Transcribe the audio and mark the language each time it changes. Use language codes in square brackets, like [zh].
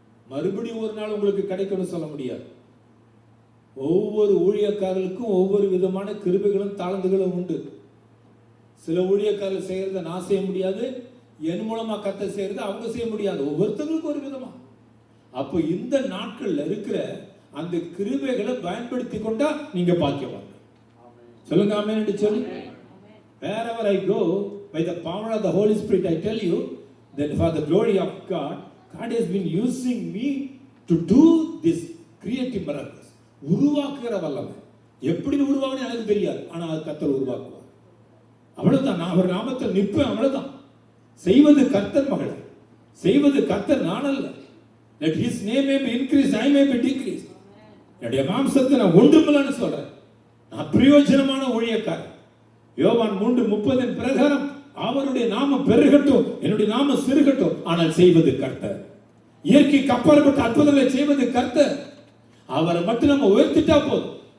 [ta] மறுபடியும் ஒரு நாள் உங்களுக்கு கிடைக்கணும் சொல்ல முடியாது. ஒவ்வொரு ஊழியக்காரர்களுக்கும் ஒவ்வொரு விதமான கிருபைகளும் தாளந்துகளும் உண்டு. சில ஊழியக்காரர்கள் செய்யறதை நான் செய்ய முடியாது, என் மூலமா கர்த்தர் செய்யறது அவங்க செய்ய முடியாது. ஒவ்வொருத்தருக்கும் ஒரு விதமா. அப்போ இந்த நாட்கள்ல இருக்கிற அந்த கிருபைகளை பயன்படுத்தி கொண்டா நீங்க பாக்கியவாங்க. சொல்லுங்க ஆமென் என்று சொல்லி. [en] Wherever I go, by the power of the Holy Spirit, I tell you that for the glory of God, God has been using me to do this creative miracles. [ta] உருவாக்குகிற வல்லமை. எப்படி உருவாகுன்னு எனக்கு தெரியாது, ஆனா அது கர்த்தர் உருவாக்குவார். அவ்வளவுதான். நான் அவர் நாமத்தில் நிற்பேன், அவ்வளவுதான். செய்வது கர்த்தர் மகளே, செய்வது கர்த்தர் நான் அல்ல. [en] Let his name may be increased, I may be decreased. [ta] என்னுடைய மாம்சத்தை நான் ஒன்றுமில்லைன்னு சொல்றேன். நான் பிரயோஜனமான ஊழியக்காரன். யோவான் 3:30 பிரகாரம் அவருடைய நாமம் பெருகட்டும், என்னுடைய நாமம் சிறுகட்டும், ஆனால் செய்வது கர்த்தர். இயற்கைக்கு அப்பாற்பட்ட அற்புதங்களை செய்வது கர்த்தர். அவரை மட்டும் நம்ம உயர்த்திட்டா போதும்.